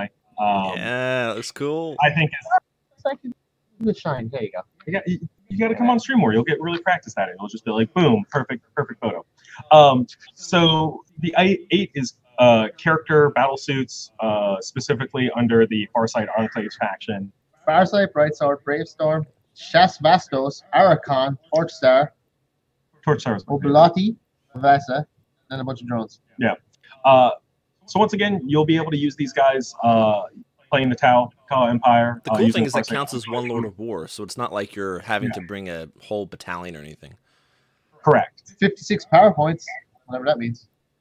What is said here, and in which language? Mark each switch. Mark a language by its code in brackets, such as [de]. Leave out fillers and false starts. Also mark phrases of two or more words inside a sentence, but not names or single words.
[en] Yeah, that's cool. I think it's like the shine. There you go. You got to come on stream more. You'll get really practiced at it. It'll just be like, boom, perfect photo. So the 8 is character battle suits, specifically under the Farsight Enclaves faction. Farsight, Brightsword, Bravestorm, Shas Vastos, Arakon, Torchstar, Obolati, Vasa, and a bunch of drones. Yeah. So once again, you'll be able to use these guys playing the Tau Empire. The cool thing is it counts as one Lord of War, so it's not like you're having to bring a whole battalion or anything. Correct. 56 power points, whatever that means.